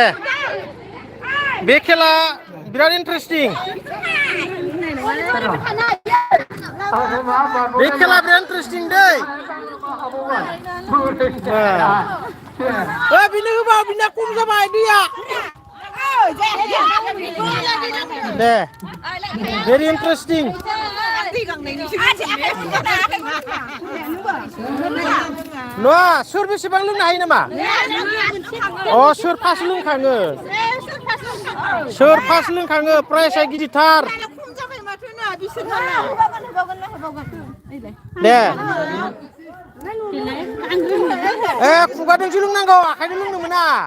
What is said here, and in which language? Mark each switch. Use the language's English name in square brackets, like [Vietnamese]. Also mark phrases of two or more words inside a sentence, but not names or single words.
[Bodo] बे खेला बिराद इन्टारेस्टिं. बे खेला बिराद इन्टारेस्टिं दै. बिनो होबा बिना खम जाबाय दैया. दे. [English] Very interesting. [Bodo] Noah, sur बेसेबां लोंनो हायो नामा? Sur फास लोंखाङो. Sur फास लोंखाङो, प्राइसआ गिदिरथार. दे. खुगाजोंसो लोंनांगौ, आखाइजों लोंनो मोना.